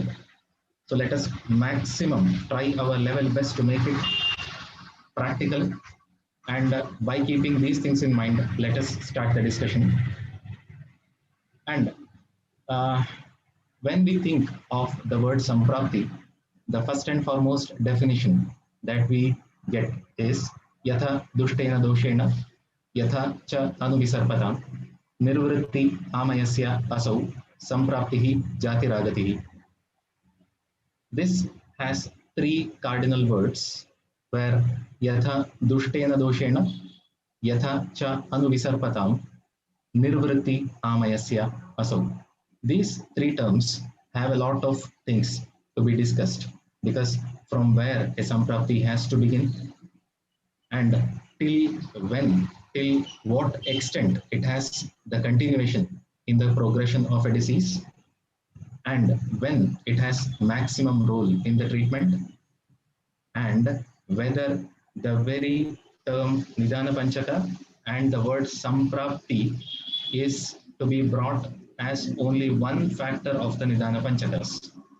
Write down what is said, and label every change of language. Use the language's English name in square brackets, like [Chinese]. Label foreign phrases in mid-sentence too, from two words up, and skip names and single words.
[English] So let us maximum try our level best to make it practical. And by keeping these things in mind, let us start the discussion. And when we think of the word Samprapti, the first and foremost definition that we get is [Sanskrit] यथा दुष्टेन दोषेण, यथा च अनुविसर्पतम्, निर्वृत्ति आमयस्य असौ, सम्प्राप्तिः जातिरागतिः. [English] This has three cardinal words where [Sanskrit] यथा दुष्टेन दोषेण, यथा च अनुविसर्पतम्, निर्वृत्ति आमयस्य असौ. [English] These three terms have a lot of things to be discussed, because from where a Samprapti has to begin, and till when, till what extent it has the continuation in the progression of a disease, and when it has maximum role in the treatment, and whether the very term [Sanskrit] निदान पञ्चक [English] and the word Samprapti is to be brought as only one factor of the [Sanskrit] निदान पञ्चकाः.